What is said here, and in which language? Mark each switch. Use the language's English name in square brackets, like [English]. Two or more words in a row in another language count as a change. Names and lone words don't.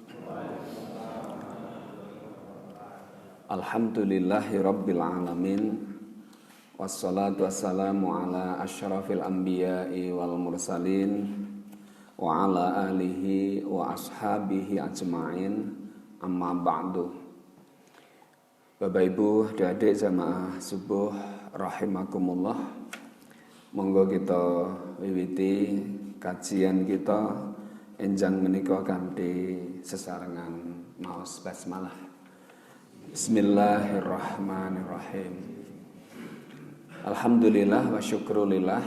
[Arabic] الحمد لله رب العالمين. والصلاة والسلام على أشرف الأنبياء والمرسلين وعلى آله وأصحابه أجمعين. أما بعد. [Indonesian] Bapak Ibu, adik-adik jamaah subuh rahimakumullah. [Javanese] Monggo kita wiwiti kajian kita enjang menika kanthi sesarengan maos basmalah. [Arabic] بسم الله الرحمن الرحيم. الحمد لله والشكر لله.